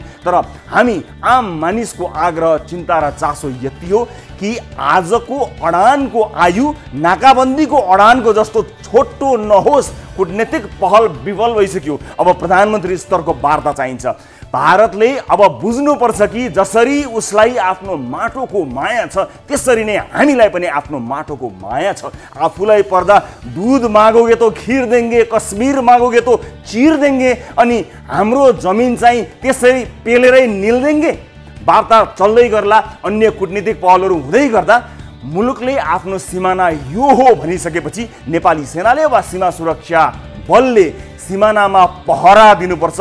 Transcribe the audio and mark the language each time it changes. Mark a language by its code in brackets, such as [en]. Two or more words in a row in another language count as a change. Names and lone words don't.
[ne] तर हामी आम मानिसको आग्रह चिन्ता र चासो यति हो कि आजको अडानको आयु नाकाबन्दीको अडानको जस्तो छोटो नहोस्। कूटनीतिक पहल विफल भइसक्यो, अब प्रधानमन्त्री स्तरको वार्ता चाहिन्छ। भारतले अब बुझ्नुपर्छ कि जसरी उसलाई आफ्नो माटोको माया छ त्यसरी नै हामीलाई पनि आफ्नो माटोको माया छ। आफूलाई पर्दा [hi] दूध मागोगे तो खीर देंगे, कश्मीर मागोगे तो चीर देंगे, [ne] अनि हाम्रो जमिन चाहिँ त्यसरी पेलेरै [hi] निल देंगे। [ne] वार्ता चल्दै गर्ला, अन्य कूटनीतिक पहलहरू हुँदै गर्दा मुलुकले आफ्नो सिमाना यो हो भनिसकेपछि नेपाली सेनाले वा सीमा सुरक्षा बलले सिमानामा पहरा दिनुपर्छ।